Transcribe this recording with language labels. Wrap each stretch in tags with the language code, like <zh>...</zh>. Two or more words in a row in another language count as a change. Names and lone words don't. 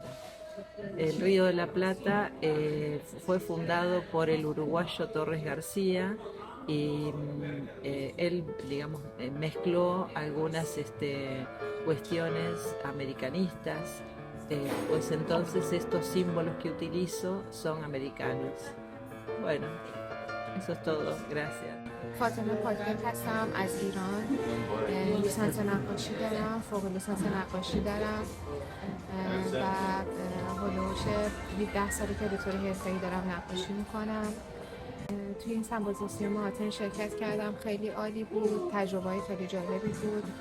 <es>El Río de la Plata fue fundado por el uruguayo Torres García y él, digamos, mezcló algunas cuestiones americanistas, pues entonces estos símbolos que utilizo son americanos. Bueno, eso es todo. Gracias.</es> <fa>فاطمه پاکدل هستم از ایران. لیسانس نقاشی دارم، فوق لیسانس نقاشی دارم و هلوش 10 ساله که به طور حرفه‌ای دارم نقاشی میکنم. توی این سمپوزیسیون آتن شرکت کردم، خیلی عالی بود، تجربه‌های خیلی جالبی بود.</fa>